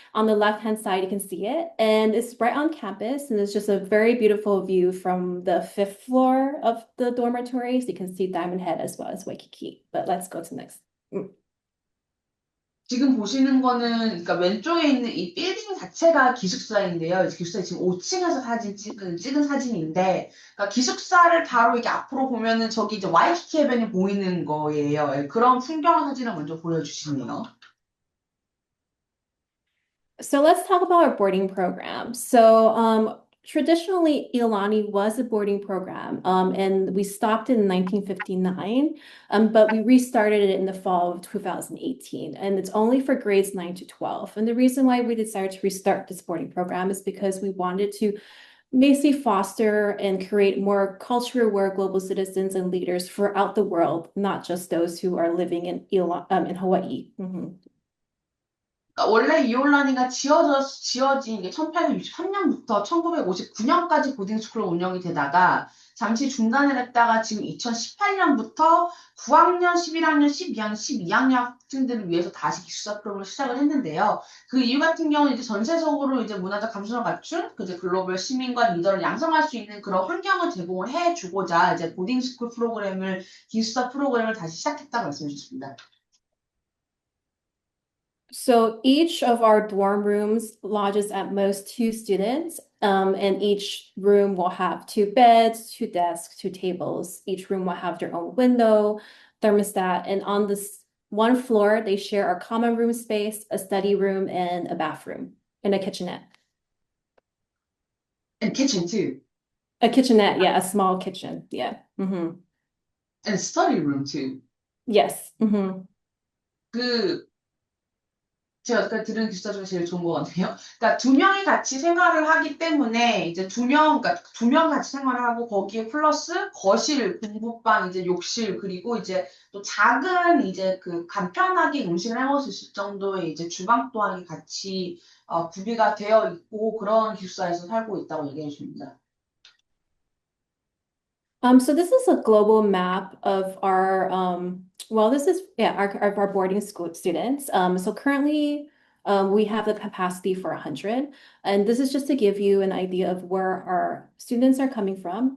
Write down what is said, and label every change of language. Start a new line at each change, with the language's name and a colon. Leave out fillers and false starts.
English: On the left-hand side, you can see it, and it's right on campus, and it's just a very beautiful view from the 5th floor of the dormitory. So you can see Diamond Head as well as Waikiki. But let's go to the next.
Korean: 지금 보시는 거는, 그러니까 왼쪽에 있는 이 빌딩 자체가 기숙사인데요. 기숙사에 지금 5층에서 찍은 사진인데, 그러니까 기숙사를 바로 이렇게 앞으로 보면은 저기 이제 와이키키 해변이 보이는 거예요. 그런 풍경 사진을 먼저 보여주시네요.
English: So let's talk about our boarding program. So traditionally, Ilani was a boarding program, and we stopped it in 1959, but we restarted it in the fall of 2018, and it's only for grades 9 to 12. And the reason why we decided to restart this boarding program is because we wanted to basically foster and create more culturally aware global citizens and leaders throughout the world, not just those who are living in Hawaii.
Korean: 그러니까 원래 이올라니가 지어진 게 1863년부터 1959년까지 보딩스쿨로 운영이 되다가 잠시 중단을 했다가 지금 2018년부터 9학년, 11학년, 12학년, 12학년 학생들을 위해서 다시 기숙사 프로그램을 시작을 했는데요. 그 이유 같은 경우는 이제 전체적으로 이제 문화적 감수성을 갖춘 이제 글로벌 시민과 리더를 양성할 수 있는 그런 환경을 제공을 해주고자 이제 보딩스쿨 프로그램을 기숙사 프로그램을 다시 시작했다고 말씀해 주셨습니다.
English: So each of our dorm rooms lodges at most 2 students, and each room will have 2 beds, 2 desks, 2 tables. Each room will have their own window, thermostat, and on this one floor, they share a common room space, a study room, and a bathroom, and a kitchenette. And kitchen too. A kitchenette, yeah, a small kitchen, yeah. Mm-hmm. And study room too. Yes. Mm-hmm.
Korean: 제가 아까 들은 기숙사 중에 제일 좋은 것 같네요. 그러니까 2명이 같이 생활을 하기 때문에 이제 2명 같이 생활을 하고 거기에 플러스 거실, 공부방, 이제 욕실 그리고 이제 또 작은 이제 그 간편하게 음식을 해 먹을 수 있을 정도의 이제 주방 또한 같이 구비가 되어 있고 그런 기숙사에서 살고 있다고 얘기해 주십니다.
English: So this is a global map of our our boarding school students. So currently we have the capacity for 100, and this is just to give you an idea of where our students are coming from.